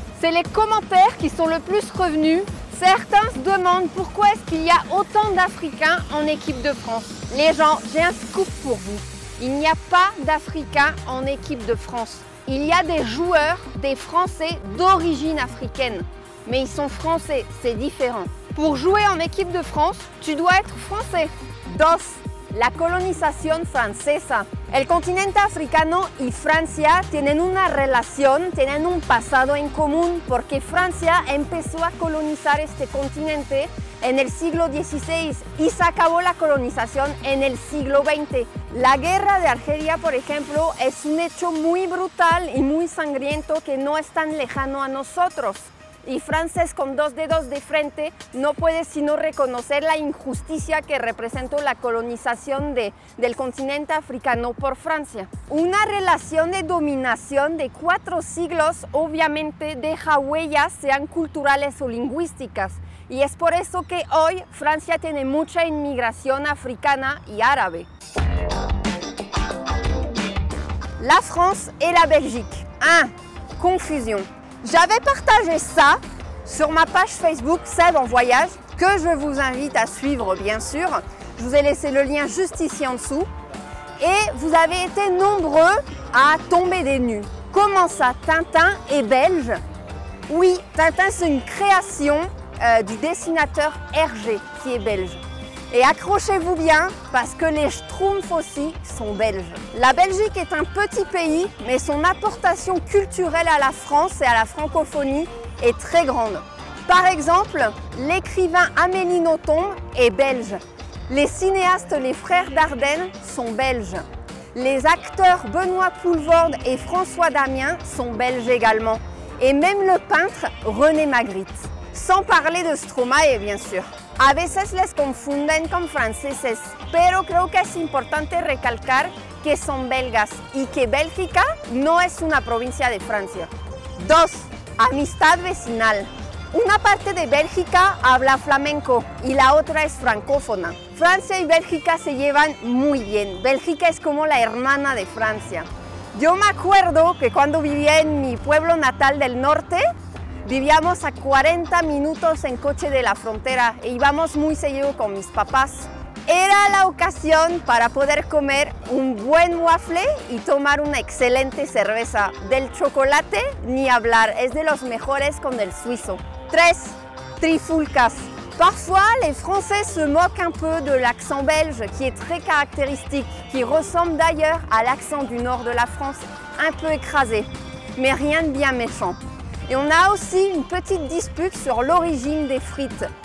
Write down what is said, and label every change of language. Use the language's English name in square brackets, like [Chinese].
[French] C'est les commentaires qui sont le plus revenus. Certains se demandent pourquoi est-ce qu'il y a autant d'Africains en équipe de France. Les gens, j'ai un scoop pour vous. Il n'y a pas d'Africains en équipe de France. Il y a des joueurs, des Français d'origine africaine. Mais ils sont français, c'est différent. Pour jouer en équipe de France, tu dois être français. 2. [Spanish] La colonización francesa. El continente africano y Francia tienen una relación, tienen un pasado en común, porque Francia empezó a colonizar este continente en el siglo XVI y se acabó la colonización en el siglo XX. La guerra de Argelia, por ejemplo, es un hecho muy brutal y muy sangriento que no es tan lejano a nosotros. Y francés con dos dedos de frente no puede sino reconocer la injusticia que representó la colonización del continente africano por Francia. Una relación de dominación de 4 siglos obviamente deja huellas, sean culturales o lingüísticas. Y es por eso que hoy Francia tiene mucha inmigración africana y árabe. [French] La France et la Belgique. 1. Confusion. J'avais partagé ça sur ma page Facebook Sève en voyage, que je vous invite à suivre bien sûr. Je vous ai laissé le lien juste ici en dessous. Et vous avez été nombreux à tomber des nues. Comment ça, Tintin est belge? Oui, Tintin c'est une création du dessinateur Hergé qui est belge. Et accrochez-vous bien parce que les Schtroumpfs aussi sont belges. La Belgique est un petit pays, mais son apportation culturelle à la France et à la francophonie est très grande. Par exemple, l'écrivain Amélie Nothomb est belge. Les cinéastes les frères Dardenne sont belges. Les acteurs Benoît Poulvorde et François Damien sont belges également. Et même le peintre René Magritte. Sans parler de Stromae, bien sûr. [Spanish] A veces les confunden con franceses, pero creo que es importante recalcar que son belgas y que Bélgica no es una provincia de Francia. 2. Amistad vecinal. Una parte de Bélgica habla flamenco y la otra es francófona. Francia y Bélgica se llevan muy bien. Bélgica es como la hermana de Francia. Yo me acuerdo que cuando vivía en mi pueblo natal del norte, vivíamos a 40 minutos en coche de la frontera e íbamos muy seguido con mis papás. Era la ocasión para poder comer un buen waffle y tomar una excelente cerveza. Del chocolate ni hablar, es de los mejores con el suizo. 3. Trifulcas. [French] Parfois, les Français se moquent un peu de l'accent belge qui est très caractéristique, qui ressemble d'ailleurs à l'accent du nord de la France, un peu écrasé, mais rien de bien méchant. Et on a aussi une petite dispute sur l'origine des frites.